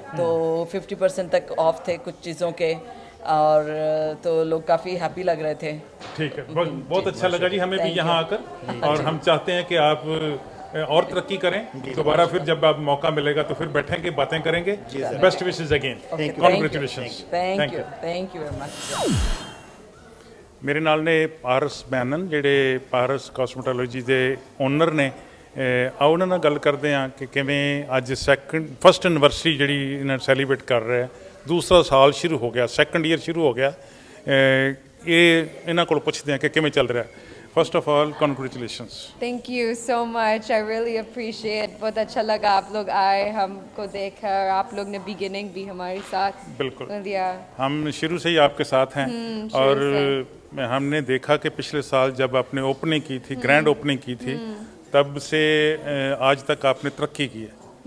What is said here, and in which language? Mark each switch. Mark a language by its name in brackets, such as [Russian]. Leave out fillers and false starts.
[Hindi] तो 50% तक ऑफ थे कुछ चीज़ों के, और तो लोग काफ़ी हैप्पी लग रहे थे। ठीक है, बहुत अच्छा लगा जी हमें भी यहाँ आकर। और हम चाहते हैं कि आप और तरक्की करें। दोबारा फिर जब आप मौका मिलेगा तो फिर बैठेंगे, बातें करेंगे। [English] Best wishes again, congratulations. Thank you very much. [Punjabi] मेरे नाल ने पारस बैनन ਜਿਹੜੇ ਪਾਰਸ ਕਾਸਮੈਟੋਲੋਜੀ ਦੇ ਓਨਰ ਨੇ। ਆਓ ਉਹਨਾਂ ਨਾਲ ਗੱਲ ਕਰਦੇ ਹਾਂ ਕਿ ਕਿਵੇਂ ਅੱਜ ਫਸਟ ਐਨਵਰਸਰੀ ਜਿਹੜੀ ਇਹਨਾਂ ਸੈਲੀਬ੍ਰੇਟ ਕਰ ਰਿਹਾ, ਦੂਸਰਾ ਸਾਲ ਸ਼ੁਰੂ ਹੋ ਗਿਆ, 2nd ਈਅਰ ਸ਼ੁਰੂ ਹੋ ਗਿਆ। ਇਹ ਇਹਨਾਂ ਕੋਲ ਪੁੱਛਦੇ ਹਾਂ ਕਿ ਕਿਵੇਂ ਚੱਲ ਰਿਹਾ। [English] First of all congratulations. Thank you so much, I really appreciate. [Hindi] बहुत अच्छा लगा आप लोग आए, हमको देखा, आप लोग ने बिगिनिंग भी हमारे साथ बिल्कुल दिया। हम शुरू से ही आपके साथ हैं और हमने देखा कि पिछले साल जब आपने ओपनिंग की थी, ग्रैंड ओपनिंग की थी, तब से आज तक आपने तरक्की की है।